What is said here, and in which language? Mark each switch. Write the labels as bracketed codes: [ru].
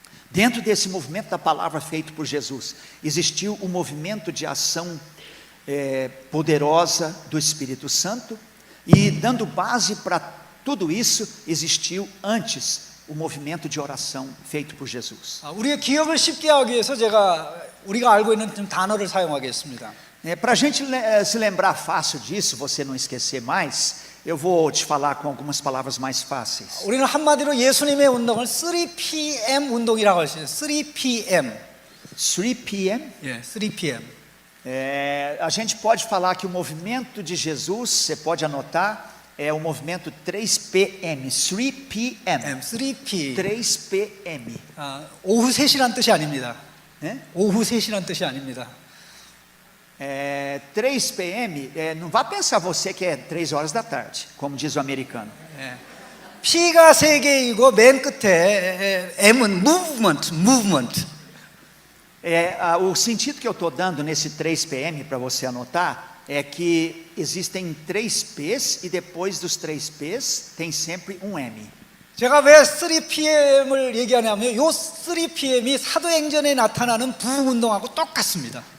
[pt] Dentro desse movimento da palavra feito por Jesus, existiu o movimento de ação poderosa do Espírito Santo. E dando base para tudo isso, existiu antes o movimento de oração feito por Jesus. [ko] 우리의 기억을 쉽게 하기 위해서 우리가 알고 있는 좀 단어를 사용하겠습니다. [pt] Para a gente se lembrar fácil disso, você não esquecer mais, eu vou te falar com algumas palavras mais fáceis. [ko] 우리는 한마디로 예수님의 운동을 3PM 운동이라고 할 수 있어요. 3PM. [pt] 3 p.m. [ko] 예, 3PM. [pt] A gente pode falar que o movimento de Jesus, você pode anotar, é o movimento 3 p.m. 3 p.m. 3P. 3 p.m. [ko] 오후 3시란 뜻이 아닙니다. [pt] Né? [ko] 오후 3시란 뜻이 아닙니다. [pt] 3 p.m. Não vá pensar você que é 3 horas da tarde, como diz o americano. [ko] P가 3개이고 맨 끝에 M은 movement. [pt] O sentido que eu estou dando nesse 3 p.m. para você anotar é que existem 3 P's e depois dos 3 P's tem sempre um M. [ko] 제가 왜 3PM을 얘기하냐면 요 3PM이 사도행전에 나타나는 부흥운동하고 똑같습니다.